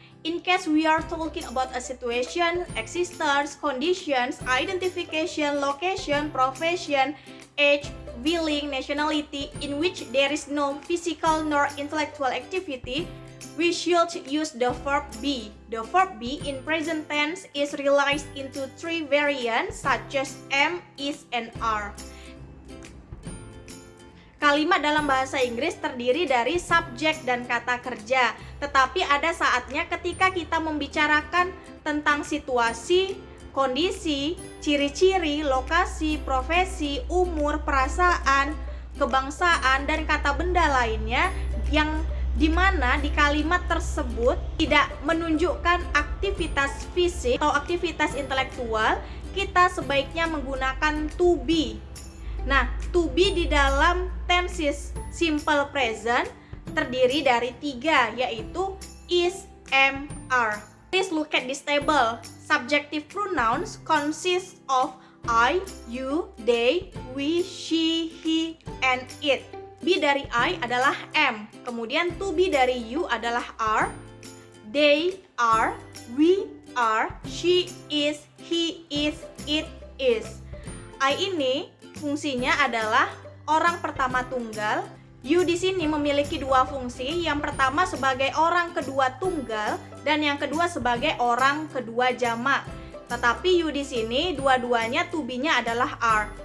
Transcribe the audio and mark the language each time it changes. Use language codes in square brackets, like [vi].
[en] In case we are talking about a situation, existence, conditions, identification, location, profession, age, willing, nationality, in which there is no physical nor intellectual activity, we should use the verb be. The verb be in present tense is realized into three variants such as am, is, and are. [id] Kalimat dalam bahasa Inggris terdiri dari subjek dan kata kerja, tetapi ada saatnya ketika kita membicarakan tentang situasi, kondisi, ciri-ciri, lokasi, profesi, umur, perasaan, kebangsaan, dan kata benda lainnya yang dimana di kalimat tersebut tidak menunjukkan aktivitas fisik atau aktivitas intelektual, kita sebaiknya menggunakan to be. Nah, to be di dalam tenses simple present terdiri dari tiga, yaitu is, am, are. [en] Please look at this table. Subjective pronouns consist of I, you, they, we, she, he, and it. [id] Be dari I adalah am. Kemudian to be dari you adalah are. [en] They are, we are, she is, he is, it is. [id] I ini fungsinya adalah orang pertama tunggal. You di sini memiliki dua fungsi. Yang pertama sebagai orang kedua tunggal dan yang kedua sebagai orang kedua jamak. Tetapi you di sini dua-duanya to be-nya adalah are.